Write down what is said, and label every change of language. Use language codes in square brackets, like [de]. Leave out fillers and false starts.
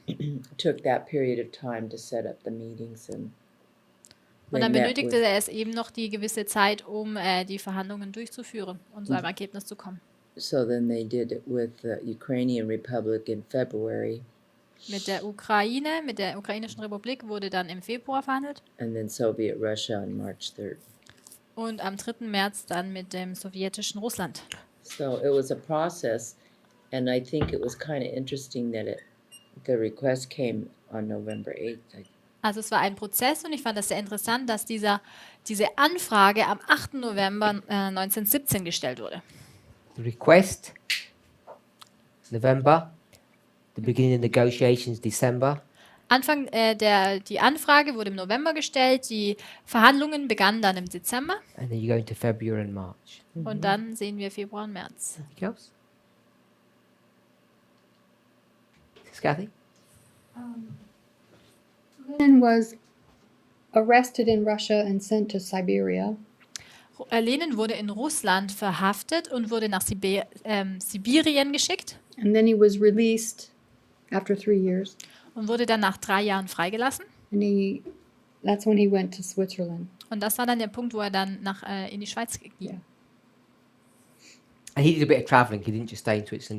[en] it took that period of time to set up the meetings and [de] Und [en] they [de] dann [en] met [de] benötigte [en] with- [de] er es eben noch die gewisse Zeit, um die Verhandlungen durchzuführen und zu einem Ergebnis zu kommen. [en] So then they did it with the Ukrainian Republic in February, [de] Mit der ukrainischen Republik wurde dann im Februar verhandelt [en] and then Soviet Russia on March 3rd. [de] und am 3. März dann mit dem sowjetischen Russland. [en] So it was a process, and I think it was kind of interesting that the request came on November 8th. [de] Also es war ein Prozess und ich fand das sehr interessant, dass diese Anfrage am 8. November 1917 gestellt wurde. [en] The request, November. The beginning of negotiations, December. [de] Die Anfrage wurde im November gestellt, die Verhandlungen begannen dann im Dezember [en] And then you go into February and March. [de] und dann sehen wir Februar und März. [en] Anything else? Kathy? Lenin was arrested in Russia and sent to Siberia. [de] Lenin wurde in Russland verhaftet und wurde nach Sibirien geschickt [en] And then he was released after 3 years. [de] und wurde dann nach 3 Jahren freigelassen. [en] And that's when he went to Switzerland. [de] Und das war dann der Punkt, wo er dann in die Schweiz ging. [en] Yeah. And he did a bit of travelling. He didn't just stay in Switzerland.